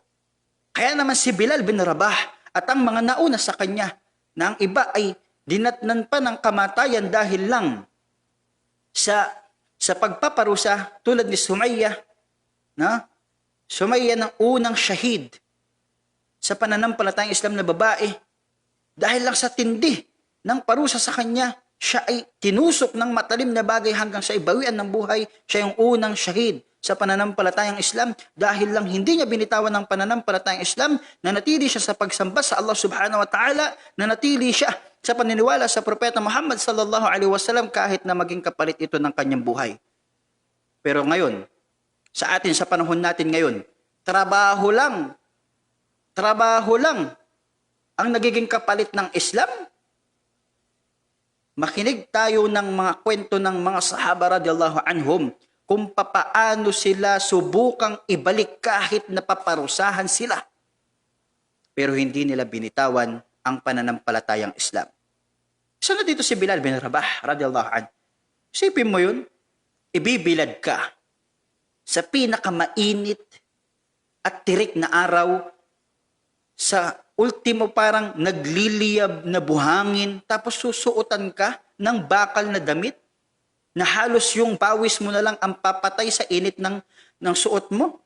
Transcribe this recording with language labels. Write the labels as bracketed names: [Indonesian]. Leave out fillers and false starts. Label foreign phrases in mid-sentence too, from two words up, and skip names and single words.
[Filipino] Kaya naman si Bilal bin Rabah at ang mga nauna sa kanya na ang iba ay dinatnan pa ng kamatayan dahil lang sa pagpaparusa tulad ni Sumayya, na Sumayya ng unang shahid sa pananampalatayang Islam na babae, dahil lang sa tindi ng parusa sa kanya, siya ay tinusok ng matalim na bagay hanggang sa ibawian ng buhay. Siya yung unang shahid sa pananampalatayang Islam dahil lang hindi niya binitawan ng pananampalatayang Islam, nanatili siya sa pagsamba sa Allah [Arabic] سبحانه وتعالى, [Filipino] nanatili siya sa paniniwala sa Propeta Muhammad [Arabic] صلى الله عليه وسلم [Filipino] kahit na maging kapalit ito ng kanyang buhay. Pero ngayon, sa atin, sa panahon natin ngayon, trabaho lang ang nagiging kapalit ng Islam. Makinig tayo ng mga kwento ng mga sahaba [Arabic] رضي الله عنهم [Filipino] kung papaano sila subukang ibalik kahit napaparusahan sila. Pero hindi nila binitawan ang pananampalatayang Islam. Isa na dito si Bilal bin Rabah [Arabic] رضي الله عنه. [Filipino] Isipin mo yun, ibibilad ka sa pinakamainit at tirik na araw, sa ultimo parang nagliliyab na buhangin, tapos susuotan ka ng bakal na damit na halos yung pawis mo na lang ang papatay sa init ng suot mo.